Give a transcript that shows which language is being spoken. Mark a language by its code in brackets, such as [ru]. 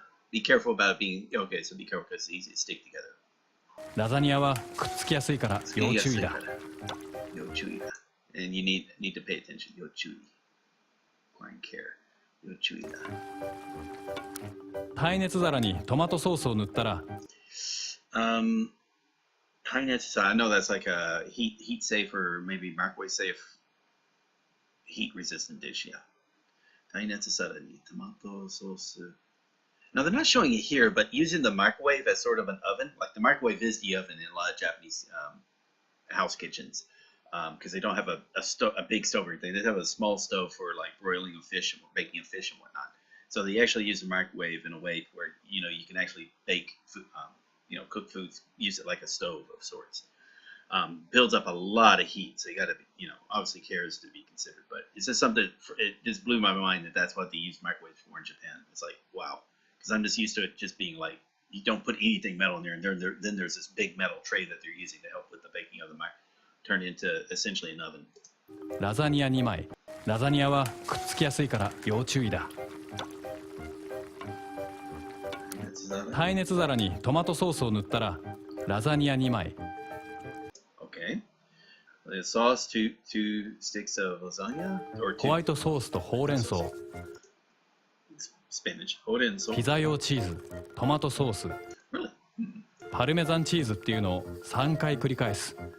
[en] Be careful about being okay. So be careful because it's easy to stick together. [ja] ラザニアはくっつきやすいから要注意だ。要注意だ。 [en] And you need to pay attention. [ja] 要注意。 [en] Fine care. [ja] 要注意だ。耐熱皿にトマトソースを塗ったら。 [en] 耐熱皿。I know that's like a heat safe or maybe microwave safe heat resistant dish. Yeah. [ja] 耐熱皿にトマトソース。 [en] Now they're not showing it here, but using the microwave as sort of an oven, like the microwave is the oven in a lot of Japanese house kitchens, because they don't have a big stove or anything. They have a small stove for like broiling of fish and baking of fish and whatnot. So they actually use the microwave in a way where you can actually bake food, cook foods, use it like a stove of sorts. builds up a lot of heat. So you got to, obviously care is to be considered. But it's just something, it just blew my mind that that's what they use microwaves for in Japan. It's like, wow. Because I'm just used to it just being like, you don't put anything metal in there, and then there's this big metal tray that they're using to help with the baking of the mic, turned into essentially an oven. [ja] ラザニア2枚。ラザニアはくっつきやすいから要注意だ。耐熱皿にトマトソースを塗ったらラザニア2枚。 [en] Okay. The sauce, two sticks of lasagna, or [ja] ホワイトソースとほうれん草。 [en] spinach, ほうれん草。 [ja] ピザ用チーズ、トマトソース。 [en] Really? [ja] パルメザンチーズっていうのを3回繰り返す。